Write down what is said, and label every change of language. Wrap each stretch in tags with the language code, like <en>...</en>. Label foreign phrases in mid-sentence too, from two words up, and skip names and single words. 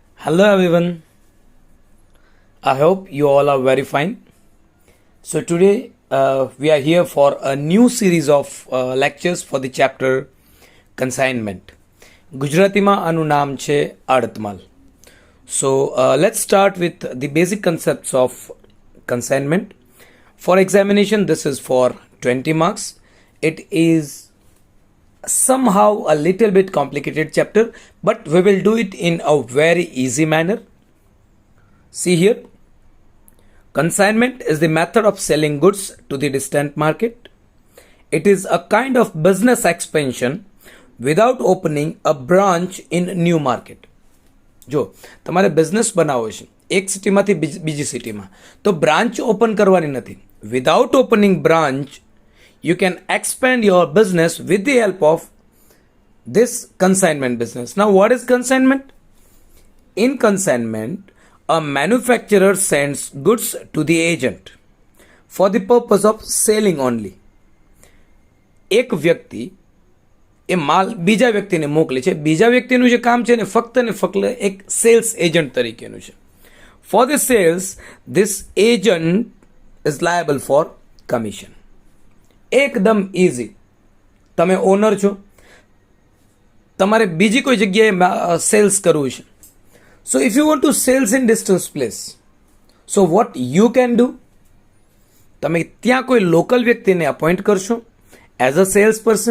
<en>Hello everyone. I hope you all are very fine. So today we are here for a new series of lectures for the chapter consignment.</en> <gu>ગુજરાતીમાં આનું નામ છે આડતમાલ.</gu> <en>So let's start with the basic concepts of consignment. For examination, this is for 20 marks. It is somehow a little bit complicated chapter, but we will do it in a very easy manner. See here, consignment is the method of selling goods to the distant market. It is a kind of business expansion without opening a branch in new market.</en> <gu>જો તમારે બિઝનેસ બનાવવો છે એક સિટીમાંથી બીજી સિટીમાં તો બ્રાન્ચ ઓપન કરવાની નથી.</gu> <en>without opening branch you can expand your business with the help of this consignment business. Now, what is consignment? In consignment, a manufacturer sends goods to the agent for the purpose of selling only.</en> <gu>એક વ્યક્તિ એ માલ બીજા વ્યક્તિને મોકલે છે. બીજા વ્યક્તિનું જે કામ છે ને ફક્ત એક</gu> <en>sales agent</en> <gu>તરીકેનું છે.</gu> <en>For the sales, this agent is liable for commission.</en> <gu>એકદમ ઇઝી. તમે ઓનર છો, તમારે બીજી કોઈ જગ્યાએ સેલ્સ કરવું છે.</gu> <en>So if you want to sales in distance place, so what you can do,</en> <gu>તમે ત્યાં કોઈ લોકલ વ્યક્તિને અપોઇન્ટ કરશો</gu> <en>as a sales person.</en>